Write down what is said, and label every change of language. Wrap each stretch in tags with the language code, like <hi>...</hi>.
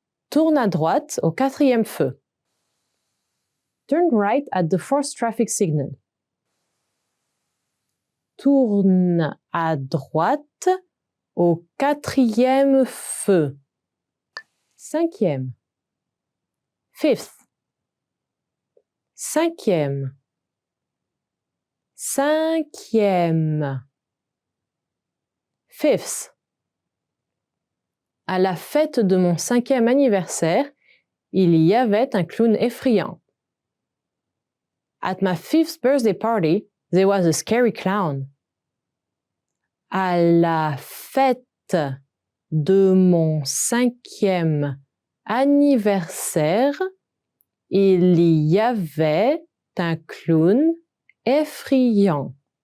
<fr>Tourne à droite au quatrième feu.</fr> <en>Turn right at the fourth traffic signal.</en> <fr>Tourne à droite au quatrième feu. Cinquième. Fifth. Cinquième. Cinquième. Fifth. À la fête de mon 5e anniversaire, il y avait un clown effrayant.</fr> <en>At my 5th birthday party, there was a scary clown.</en> <fr>À la fête de mon 5e anniversaire, il y avait un clown effrayant.</fr>